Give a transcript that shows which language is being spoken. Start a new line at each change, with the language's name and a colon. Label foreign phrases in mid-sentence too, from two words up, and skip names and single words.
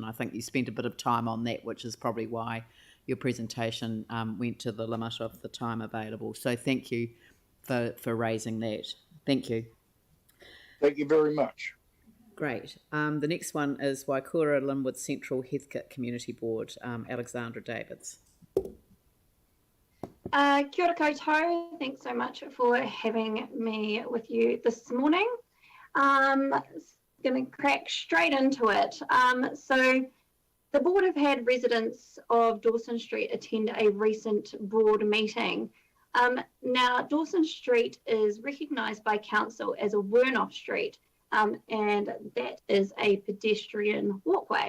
English: I think you spent a bit of time on that, which is probably why your presentation went to the limit of the time available. So thank you for raising that. Thank you. Thank you very much. Great. The next one is Waikura Linwood Central Heathcote Community Board, Alexandra Davids.
Māori: Kia ora koutou.
English: Thanks so much for having me with you this morning. Going to crack straight into it. So the board have had residents of Dawson Street attend a recent board meeting. Now, Dawson Street is recognised by council as a Wurnoff Street, and that is a pedestrian walkway.